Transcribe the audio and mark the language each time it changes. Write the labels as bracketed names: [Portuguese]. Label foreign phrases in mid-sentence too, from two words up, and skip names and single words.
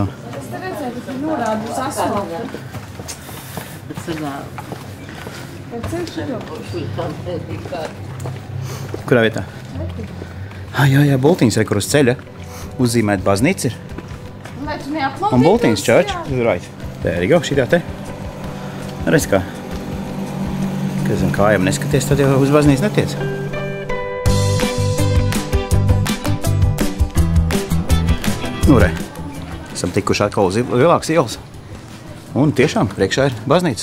[Latvian] Es te redzēju, ka tur norāda uz asfaltu. Bet ceļš ir jau būs. Kurā vietā? Jā, bultiņas ir, kur uz ceļa uzzīmēt baznīca ir. Un bultiņas [English] church. Right. There you go, [Latvian] šitā te. Redz kā. Kad zem kājām neskaties, tad jau uz baznīcu netiec. Re. Esam tikuši atkal uz lielākas ielas. Un tiešām priekšā ir baznīca.